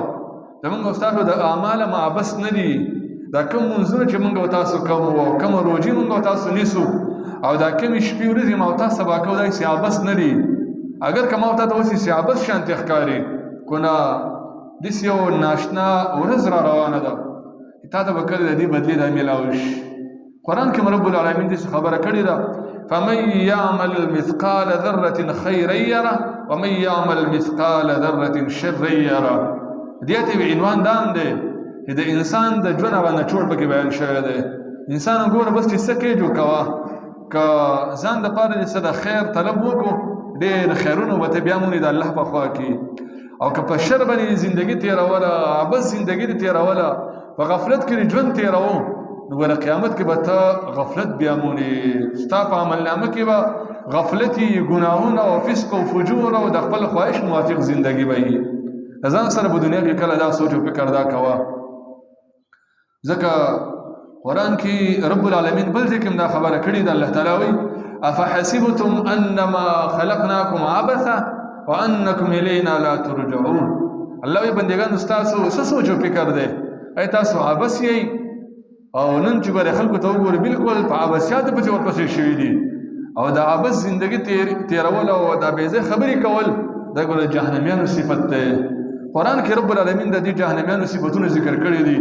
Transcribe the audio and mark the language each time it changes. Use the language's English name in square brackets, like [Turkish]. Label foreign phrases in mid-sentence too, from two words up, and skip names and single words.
[Pashto] زمونږ او تاسو د اعمال هم عبث نه دي. دا کوم منځونه چې مونږ او تاسو کوو او کومه روژې مونږ او تاسو نیسو او دا کومې شپې ورځې ما او تاسو سبا کوو دا هېڅ عبث نه دي. اگر که ما او تا ته اوس هېڅ عبث شانتې ښکاري خو نه داسې یو ناشنا ورځ را روانه ده تا ته به کله د دې بدلې دا میلاو شي. قرآن کې رب العالمین داسې خبره کړې ده [Arabic] فمن یعمل مثقال ذرة خیرا یره ومن یعمل مثقال ذرة شرا یره. [Pashto] دې ته عنوان دا هم دی چې د انسان د ژوند هغه نچوړ پکې بیان شوی دی. انسان ګوره بس چې څه کوې جوړ کوه، که ځان دپاره دې څه د خیر طلب وکړو ډېر خیرونه به ته بیا مونې د الله په خوا کې، او که په شر باندې زندګي تېروله عبث زندګي دې تېروله په غفلت کې دې ژوند تېروو نو ګوره قیامت کې به ته غفلت بیا مونې ستا په عملنامه کې به غفلتي ګناهونه او فسق او فجور او د خپل خواهش موافق زندګي به وي. ځان سره په دنیا کې کله دا سوچ او فکر دا کوه. ځکه قرآن کې رب العالمین بل ځای کې دا خبره کړې ده. الله تعالی وایي [Arabic] افحسبتم انما خلقناکم عبثا وانکم الینا لا ترجعون. [Pashto] الله وایي بندګانو ستاسو څه سوچ او فکر دی؟ ای تاسو عبث یئ او نن چې ګوره خلکو ته وګورې بالکل په عبثیاتو پسې ورپسې شوي دي او د عبث زندګي تېرول او دا بېځای خبرې کول دا ګوره جهنمیانو صفت دی. قرآن کې رب العالمین د دې جهنمیانو صفتونه ذکر کړي دي.